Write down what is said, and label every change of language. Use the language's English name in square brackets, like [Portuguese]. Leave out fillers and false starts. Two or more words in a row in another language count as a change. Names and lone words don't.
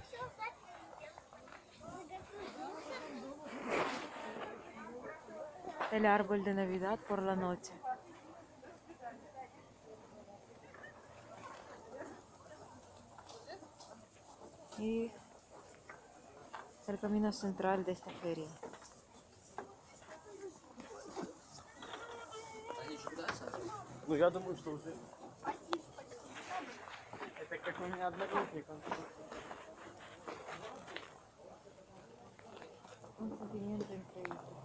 [Spanish] El árbol de Navidad por la noche. Y el camino central de esta feria. [Russian] Ну, я думаю, что уже. Это как у меня одногруппник. [Spanish] Un sentimiento increíble.